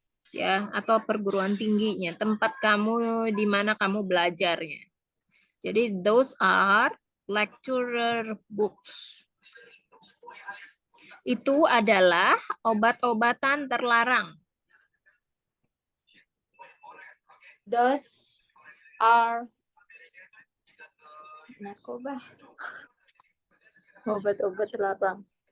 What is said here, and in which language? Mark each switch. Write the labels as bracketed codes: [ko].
[id] Ya, atau perguruan tingginya, tempat kamu di mana kamu belajarnya. [en] Jadi those are lecturer books. [id] Itu adalah obat-obatan terlarang. [en] Those are narkoba. [id] Obat-obat terlarang.